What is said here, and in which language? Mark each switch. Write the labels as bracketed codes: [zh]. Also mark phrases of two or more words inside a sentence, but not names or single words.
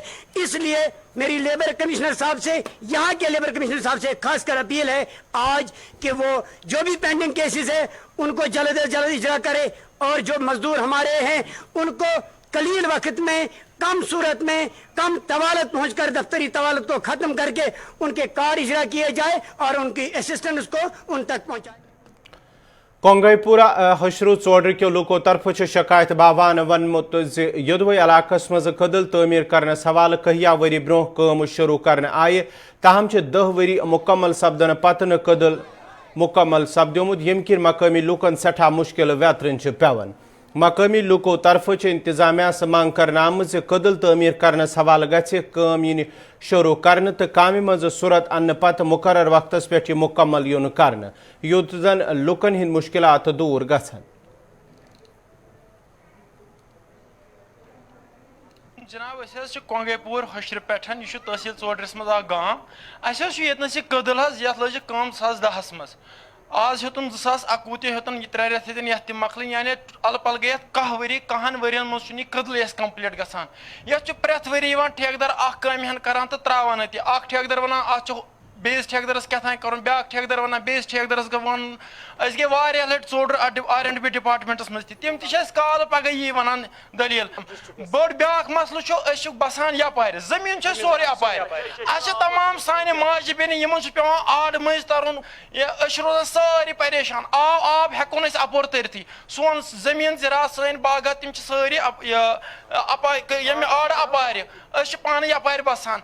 [ur] اس لیے میری [en] labour commissioner [ur] صاحب سے, یہاں کے [en] labour commissioner [ur] صاحب سے خاص کر اپیل ہے آج کہ وہ جو بھی [en] pending cases [ur] ہیں ان کو جلد از جلد اجرا کرے, اور جو مزدور ہمارے ہیں ان کو قلیل وقت میں, کم صورت میں, کم طوالت پہنچ کر دفتری طوالت کو ختم کر کے ان کے کارڈ اجرا کیے جائے اور ان کی اسسٹنس کو ان تک پہنچائے. [ks] کونگئی پورہ حشرو ژوڈر کیو لوکو طرف شکایت باوان ونمت یدوے علاقس مز کدل تعمیر کرنس حوالہ کہیا وری برو کام شروع کرنے آئے تاہم 10 وری مکمل سپدن پتہ کدل مکمل سپدیومت یم کن مقامی لوکن سٹھا مشکل ویترن پیون. مقامی لوکو طرف انتظامیہ مانگ کرنے آمت کدل تعمیر کرنس حوالہ گھم شروع کرنے تو کامہ مز صورت ان پتہ مقرر وقتس پہ مکمل یون کرنے یوت زن لوکن ہند مشکلات دور گھن. جناب اس کونگے پور حشر پہ یہ تحصیل ژوڈرس مز گام اس یتنس یہ کدل یت لج کم 2010 مز آج ہتن 2021 تہ ہتن یہ 3 رٮ۪تھ ہتن یتھ مکلن یعنی ال پل گئی 10 ؤری 10 ؤرین مز کدل کمپلیٹ گژھان. یتھ پرٛٮ۪تھ ؤری یوان ٹھیکدار اکھ کامہِ کران تو تراوان اتہِ اکھ ٹھیکدار ونان اتھ بیس ٹھیکدارس کیٛاہ کرُن, بیاکھ ٹھیکدار ونان بیس ٹھیکدارس ون اس گئی واریاہ لٹہِ ژوڈر [en] R&B departments [ks] مز تم کال پگہ یی ونان دلیل. بٔڑ بیاکھ مسلہٕ چھُ بسان یپارِ زمیٖن چھِ سورُے اپارِ اسہِ تمام سانہِ ماجہِ بیٚنہِ یِمن چھُ پیوان آڑ مٔنٛزۍ ترُن أسۍ روزان سٲری پریشان. آب ہٮ۪کو نہٕ أسۍ اپور تٔرتھٕے سون زمیٖن زِراعت سٲنۍ باغات تِم چھِ سٲری ییٚمہِ آڑٕ اپارِ أسۍ چھِ پانہٕ یپارِ بسان.